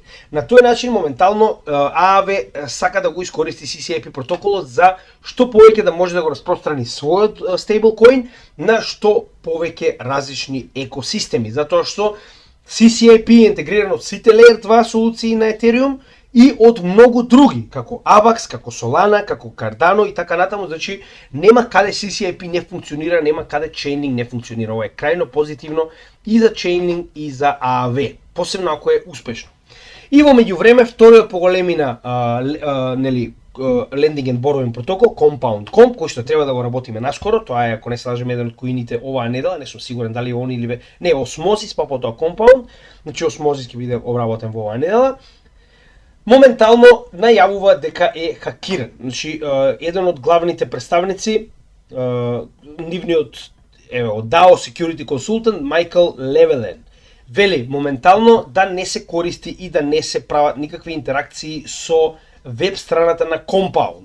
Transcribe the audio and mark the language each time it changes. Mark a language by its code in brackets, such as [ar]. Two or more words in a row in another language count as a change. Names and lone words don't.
[mk] На тој начин моментално Aave сака да го искористи CCIP протоколот за што повеќе да може да го распространи својот стейблкоин на што повеќе различни екосистеми, затоа што CCIP е интегриран од сите Layer 2 солуции на Ethereum и од многу други, како Avax, како Solana, како Cardano и така натаму, значи нема каде CCIP не функционира, нема каде Chainlink не функционира. Ова е крајно позитивно и за Chainlink и за Aave, посебно ако е успешно. И во меѓувреме вториот по големина [en] lending and borrowing [mk] протокол, Compound Comp, кој што треба да го работиме наскоро, тоа е, ако не се лажем, еден од коините оваа недела, не сум сигурен дали он или не, Osmosis, па потоа Compound, значи Osmosis ќе биде обработен во оваа недела. Моментално најавува дека е хакиран. Значи, еден од главните представници, нивниот [en] DAO Security Consultant, [mk] Майкл Левелен, вели моментално да не се користи и да не се прават никакви интеракции со веб страната на Compound.